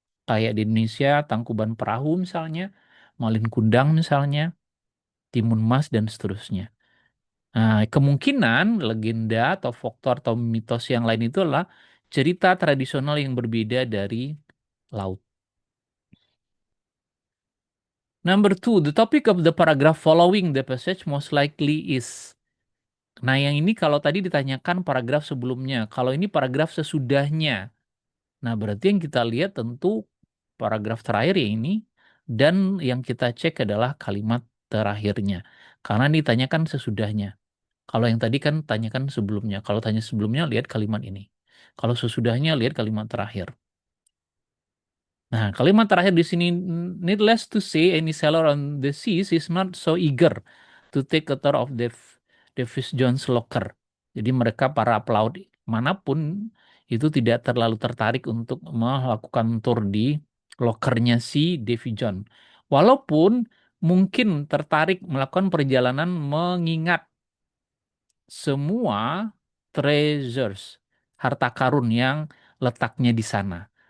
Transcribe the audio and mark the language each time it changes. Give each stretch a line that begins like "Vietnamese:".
Indonesian: Kayak di Indonesia, Tangkuban Perahu misalnya, Malin Kundang misalnya, Timun Mas, dan seterusnya. Nah, kemungkinan legenda atau folklore atau mitos yang lain itu adalah cerita tradisional yang berbeda dari laut.
English: Number two, the topic of the paragraph following the passage most likely is.
Indonesian: Nah, yang ini kalau tadi ditanyakan paragraf sebelumnya, kalau ini paragraf sesudahnya. Nah, berarti yang kita lihat tentu paragraf terakhir ya ini, dan yang kita cek adalah kalimat terakhirnya. Karena ditanyakan sesudahnya. Kalau yang tadi kan tanyakan sebelumnya. Kalau tanya sebelumnya, lihat kalimat ini. Kalau sesudahnya, lihat kalimat terakhir. Nah, kalimat terakhir di sini,
English: needless to say, any sailor on the seas is not so eager to take a tour of Davis Jones' locker.
Indonesian: Jadi mereka para pelaut manapun itu tidak terlalu tertarik untuk melakukan tour di lokernya si Davy John. Walaupun mungkin tertarik melakukan perjalanan mengingat semua treasures, harta karun yang letaknya di sana.